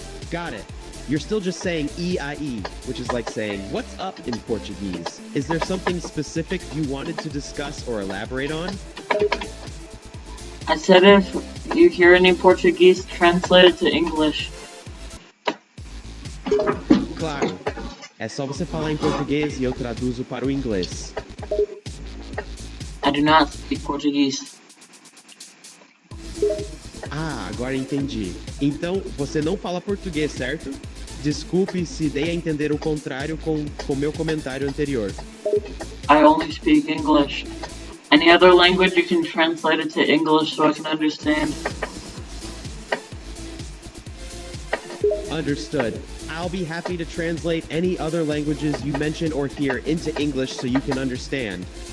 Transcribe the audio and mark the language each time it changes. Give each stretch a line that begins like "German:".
English: Got it. You're still just saying EIE, which is like saying, what's up in Portuguese? Is there something specific you wanted to discuss or elaborate on? I said if you hear any Portuguese, translate it to English.
Portuguese: Claro. É só você falar em português e eu traduzo para o inglês.
English: I do not speak Portuguese.
Portuguese: Ah, agora entendi. Então, você não fala português, certo? Desculpe se dei a entender o contrário com meu comentário anterior.
English: I only speak English. Any other language you can translate it to English so I can understand. Understood. I'll be happy to translate any other languages you mention or hear into English so you can understand.